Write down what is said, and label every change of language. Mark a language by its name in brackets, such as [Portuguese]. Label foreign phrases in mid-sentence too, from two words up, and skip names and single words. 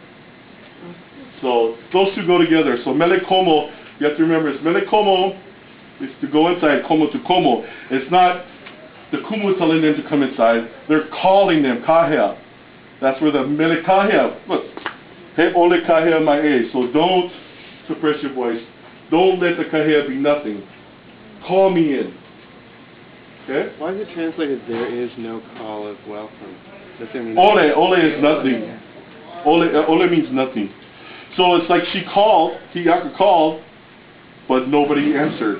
[English] So those two go together. So [Hawaiian] mele komo, [English] you have to remember, it's [Hawaiian] mele komo [English] is to go inside, [Hawaiian] komo to komo. [English] It's not the kumu telling them to come inside. They're calling them, kahea. That's where the [Hawaiian] mele kahea, [English] look, [Hawaiian] he ole kahea mai e. [English] So don't suppress your voice. Don't let the kahea be nothing. Call me in. Okay? Why is it translated, there is no call of welcome? Does it mean Ole is nothing. Ole means nothing. So it's like she called, Hiaka called, but nobody answered.